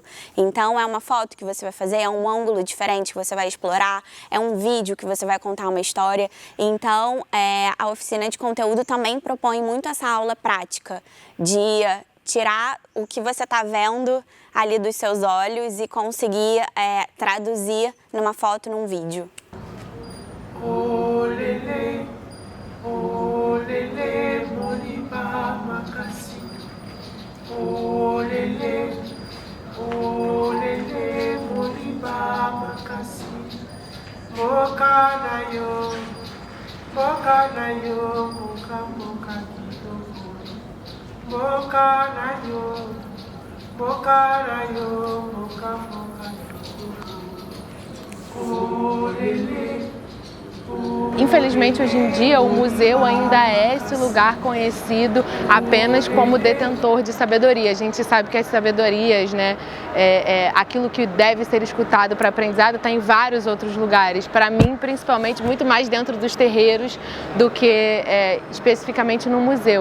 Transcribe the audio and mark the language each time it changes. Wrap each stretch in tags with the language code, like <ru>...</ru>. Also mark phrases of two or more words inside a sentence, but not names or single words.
<pt>Então, é uma foto que você vai fazer, é um ângulo diferente que você vai explorar, é um vídeo que você vai contar uma história. Então, a oficina de conteúdo também propõe muito essa aula prática de tirar o que você está vendo ali dos seus olhos e conseguir traduzir numa foto, num vídeo.</pt> <ln>Olele, olele, moriba makasi. Olele, olele, moriba makasi. Moka na yo, moka kitoko. Moka na yo, moka kitoko. Olele.</ln> <pt>infelizmente, hoje em dia, o museu ainda é esse lugar conhecido apenas como detentor de sabedoria. A gente sabe que as sabedorias, né, aquilo que deve ser escutado para aprendizado está em vários outros lugares. Para mim, principalmente, muito mais dentro dos terreiros do que especificamente no museu.</pt>